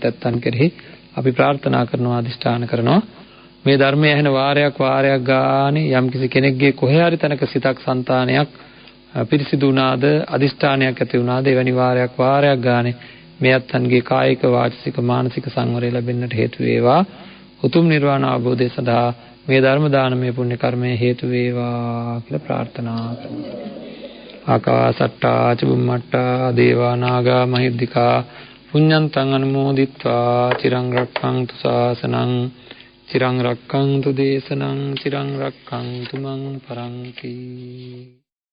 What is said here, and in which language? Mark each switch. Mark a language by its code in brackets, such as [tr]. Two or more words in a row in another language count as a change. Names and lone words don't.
[si] ඇත්තන් කෙරෙහි අපි ප්‍රාර්ථනා කරනවා අධිෂ්ඨාන කරනවා මේ ධර්මය ඇහෙන වාරයක් ගානේ යම්කිසි කෙනෙක්ගේ කොහේ හරි තැනක සිතක් సంతානයක් පිරිසිදු වුණාද අධිෂ්ඨානයක් ඇති වුණාද එවැනි වාරයක් ගානේ මේ අත්න්ගේ කායික වාචික මානසික සංවරය ලැබෙන්නට හේතු වේවා උතුම් නිර්වාණ අවබෝධය සඳහා මේ ධර්ම දානමය පුණ්‍ය කර්මය හේතු වේවා කියලා ප්‍රාර්ථනා කරනවා. [pi] ආකාසට්ටා චුම්මට්ටා දේවා නාග මහිද්దికා පුඤ්ඤන්තං අනුමෝදිත්වා චිරං රක්ඛන්තු ශාසනං චිරං රක්ඛන්තු දේශනං චිරං රක්ඛන්තු මං පරන්ති.